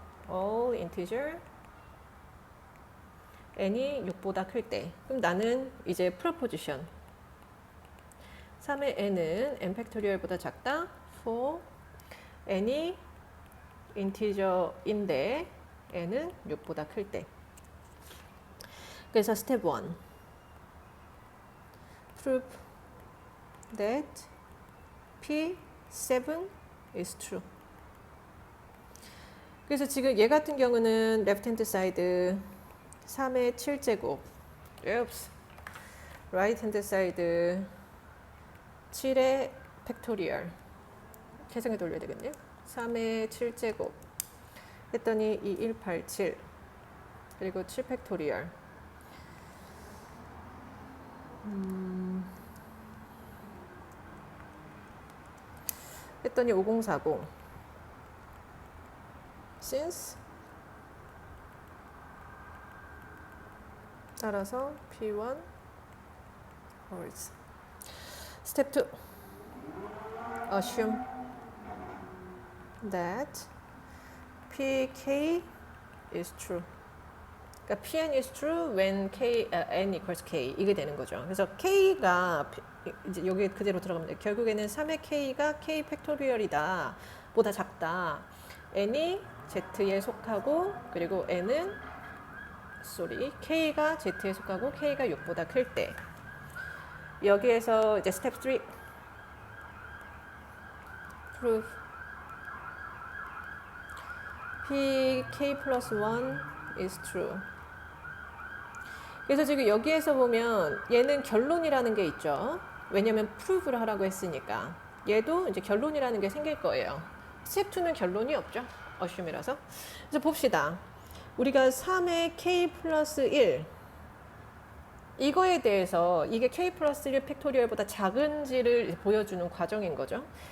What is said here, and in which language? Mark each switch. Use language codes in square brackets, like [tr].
[ko] all integer n이 6보다 클 때. 그럼 나는 이제 proposition 3의 n은 n 팩토리얼보다 작다 for n이 인티저인데 n은 6보다 클 때. 그래서 스텝 [en] 1 prove that P7 is true. [ko] 그래서 지금 얘 같은 경우는 left hand side 3의 7제곱 oops. right hand side 7의 팩토리얼 계산기 돌려야 되겠네요. 3의 7제곱 했더니 2187 그리고 7 팩토리얼 했더니 5040 since 따라서 P1 holds. [en] 스텝 2 assume that PK is true. [ko] 그러니까 [en] Pn is true when n equals k [ko] 이게 되는 거죠. 그래서 k가 이제 여기 그대로 들어가면 돼요. 결국에는 3의 k가 k 팩토리얼이다 보다 작다. n이 z에 속하고 그리고 n은 k가 z에 속하고 k가 6보다 클 때. 여기에서 이제 스텝 [en] 3 prove pk plus 1 is true. [ko] 그래서 지금 여기에서 보면 얘는 결론이라는 게 있죠. 왜냐면 prove를 하라고 했으니까. 얘도 이제 결론이라는 게 생길 거예요. 스텝 2는 결론이 없죠. assume이라서. 그래서 봅시다. 우리가 3의 k 플러스 1 이거에 대해서 이게 k 플러스 1 팩토리얼보다 작은지를 보여주는 과정인 거죠.